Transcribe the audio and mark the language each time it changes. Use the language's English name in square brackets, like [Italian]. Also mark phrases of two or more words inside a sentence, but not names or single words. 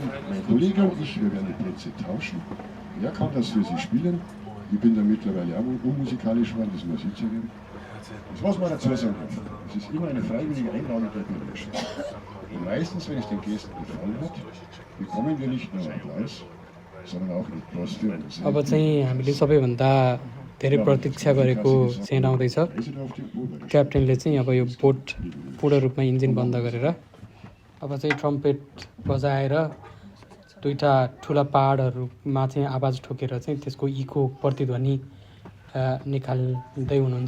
[German] Mein Kollege und ich, wir werden die Plätze tauschen. Wer kann das für Sie spielen? Ich bin da mittlerweile auch unmusikalisch geworden, das muss ich zugeben. Das muss man dazu sagen. Es ist immer eine freiwillige Einladung der Bürgerschaft. Und meistens, wenn es den Gästen gefallen hat, bekommen wir nicht nur Applaus, sondern auch etwas für uns. [Nepali] अब चाहिँ हामीले सबैभन्दा धेरै प्रतीक्षा गरेको सेन्ड आउँदैछ। क्याप्टेनले चाहिँ अब यो बोट पूर्ण रूपमा इन्जिन बन्द गरेर अब चाहिँ ट्रम्पेट बजाएर दुईवटा ठुला पहाडहरूमा चाहिँ आवाज ठोकेर चाहिँ त्यसको इको प्रतिध्वनि निकाल्दै हुनुहुन्छ।